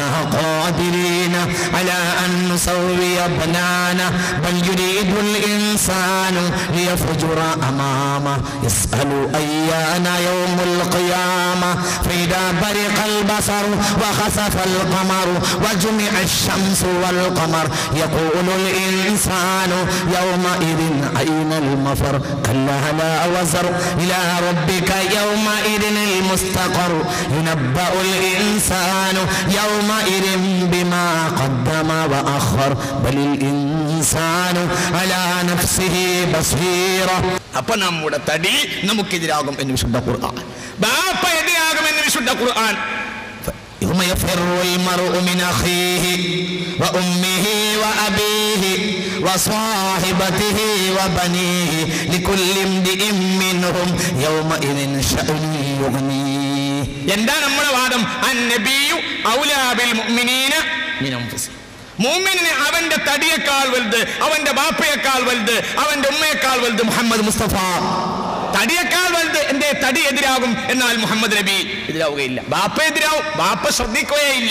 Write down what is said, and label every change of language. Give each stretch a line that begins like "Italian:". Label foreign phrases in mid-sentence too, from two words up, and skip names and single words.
Arabic: قادرين على أن نسوي بنانه بل يريد الإنسان ليفجر أمامه يسأل أيان يوم القيامة فإذا برق البصر وخسف القمر وجمع الشمس والقمر يقول الإنسان يومئذ أين المفر كلا لا وزر إلى ربك يومئذ المستقر ينبأ الإنسان يومئذ بما قدم وأخر بل الإنسان على نفسه بصيرة.
Malayalam: അപ്പോൾ നമ്മുടെ തടി നമുക്കെതിരാകും എന്ന് വിശുദ്ധ ഖുർആൻ, ബാപ്പ എതിരാകുമെന്ന് വിശുദ്ധ ഖുർആൻ.
Arabic: يوم يفر المرء من أخيه وأمه وأبيه وصاحبته وبنيه لكل امرئ منهم يومئذ شأن يغنيه.
Malayalam: എന്താണ് നമ്മുടെ വാദം?
Arabic: النبي أولى بالمؤمنين من أنفسهم.
Malayalam: മുഅ്മിനിനെ അവന്റെ തടിയേക്കാൾ വലുത്, അവന്റെ ബാപ്പയേക്കാൾ വലുത്, അവന്റെ ഉമ്മയേക്കാൾ വലുത് മുഹമ്മദ് മുസ്തഫ. തടിയേക്കാൾ വലുത്. എന്തേ? തടി എതിരാകും, എന്നാൽ മുഹമ്മദ് നബി എതിരാവുകയില്ല. ബാപ്പ എതിരാവും, ബാപ്പ ശ്രദ്ധിക്കുകയില്ല.